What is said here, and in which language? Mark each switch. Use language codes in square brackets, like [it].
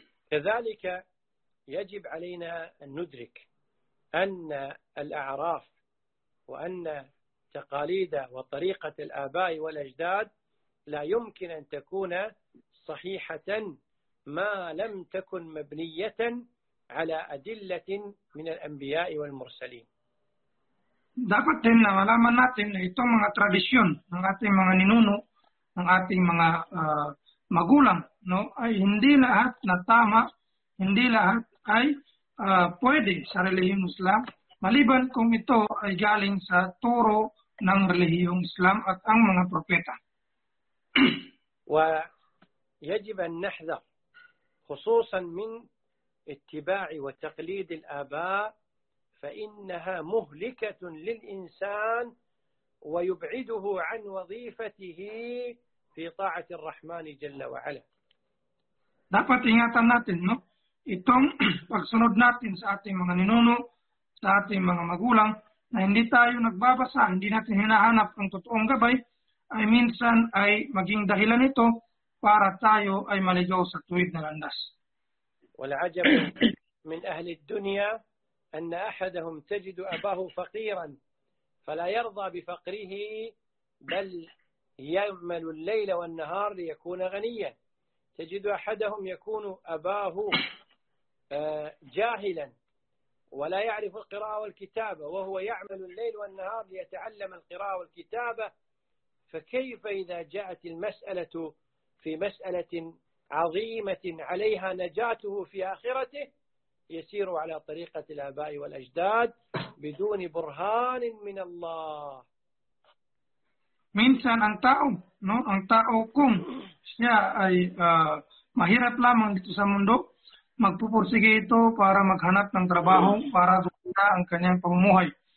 [ar] كذلك يجب علينا أن ندرك أن الأعراف وأن تقاليد وطريقة الآباء والأجداد لا يمكن أن تكون صحيحة ما لم تكن مبنية على أدلة من الأنبياء والمرسلين. [tl] Dapat din na malaman natin na itong mga tradisyon ng ating mga ninuno, ng ating mga magulang, no, ay hindi lahat na tama, hindi lahat ay pwede sa relihiyong Islam, maliban kung ito ay galing sa turo ng relihiyong Islam at ang mga propeta. [ar] Wa yajib an nahdhar khususan min اتباع وتقليد الآباء، فإنها مهلكة للإنسان ويبعده عن وظيفته في طاعة الرحمن جل وعلا. [tl] Dapat ingatan natin, no? Itong pagsunod natin sa ating mga ninuno, sa ating mga magulang, na hindi tayo nagbabasa, hindi natin hinahanap ang totoong gabay, ay minsan ay maging dahilan ito para tayo ay maligaw sa tuwid na landas. [ar] والعجب من أهل الدنيا أن أحدهم تجد أباه فقيرا فلا يرضى بفقره، بل يعمل الليل والنهار ليكون غنيا. تجد أحدهم يكون أباه جاهلا ولا يعرف القراءة والكتابة، وهو يعمل الليل والنهار ليتعلم القراءة والكتابة، فكيف إذا جاءت المسألة في مسألة عظيمة عليها نجاته في آخرته يسير على طريقة الآباء والأجداد بدون برهان من الله؟ [tl] minsan ang tao no ang tao kung siya ay mahirap lamang dito sa mundo, magpupursige ito para maghanap ng trabaho para dumita ang kanyang pamumuhay.